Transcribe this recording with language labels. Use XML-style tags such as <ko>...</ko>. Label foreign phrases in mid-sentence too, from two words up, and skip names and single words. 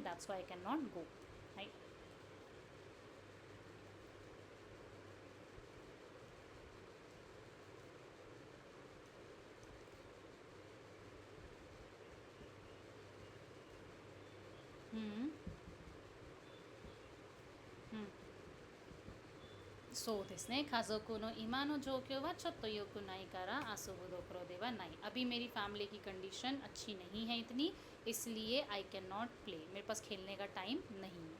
<en>That's why I can not go. Right, hmm</en> <ja>そうですね。家族の今の状況はちょっと良くないから遊ぶどころではない।</ja> <hi>अभी मेरी फैमिली की कंडीशन अच्छी नहीं है इतनी, इसलिए</hi> <en>I can not play,</en> <hi>मेरे पास खेलने का टाइम नहीं है।</hi>